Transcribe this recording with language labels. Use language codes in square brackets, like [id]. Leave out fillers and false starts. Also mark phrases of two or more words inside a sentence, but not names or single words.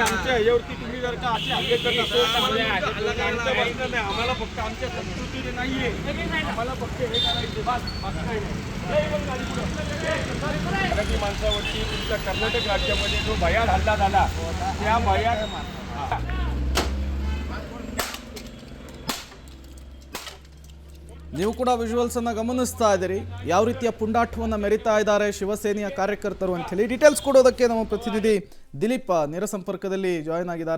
[mr] आमच्या ह्याच्यावरती तुम्ही जर का असे हल्ले करत असेल तर आम्हाला फक्त आमच्या संस्कृतीने नाहीये, आम्हाला फक्त हे करायचे बस, बाकी काही नाही. मराठी माणसावरती तुमच्या कर्नाटक राज्यामध्ये जो भयाड हल्ला झाला, त्या भयाड [kn] ನೀವು ಕೂಡ ವಿಜುವಲ್ಸನ್ನು ಗಮನಿಸ್ತಾ ಇದ್ದೀರಿ. ಯಾವ ರೀತಿಯ ಪುಂಡಾಟವನ್ನು ಮೆರಿತಾ ಇದ್ದಾರೆ ಶಿವಸೇನೆಯ ಕಾರ್ಯಕರ್ತರು ಅಂಥೇಳಿ ಡೀಟೇಲ್ಸ್ ಕೊಡೋದಕ್ಕೆ ನಮ್ಮ ಪ್ರತಿನಿಧಿ ದಿಲೀಪ್ ನೇರ ಸಂಪರ್ಕದಲ್ಲಿ ಜಾಯ್ನ್ ಆಗಿದ್ದಾರೆ.